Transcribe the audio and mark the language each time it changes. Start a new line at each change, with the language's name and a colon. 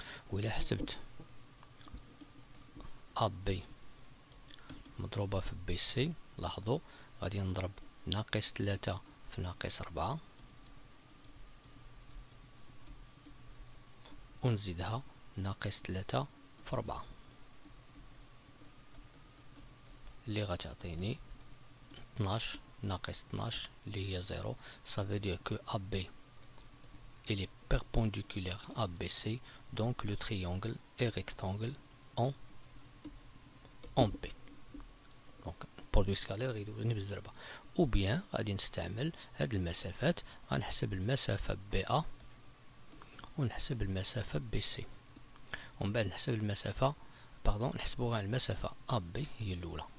Arabic: وإلا حسبت أ بي مضروبة في بي سي لاحظوا غادي نضرب ناقص 3 في ناقص 4 ونزيدها ناقص 3 في 4 اللي غتعطيني 12 ناقص 12 اللي هي 0.
French: Ça veut dire que AB il est perpendiculaire à BC donc le triangle est rectangle en B.
Arabic: donc برودوي سكالير غيدوزني بالزربة.
French: ou bien
Arabic: غادي نستعمل هاد المسافات غنحسب المسافة BA ونحسب المسافة BC ومن بعد نحسب المسافة نحسبو غير المسافة AB هي الأولى.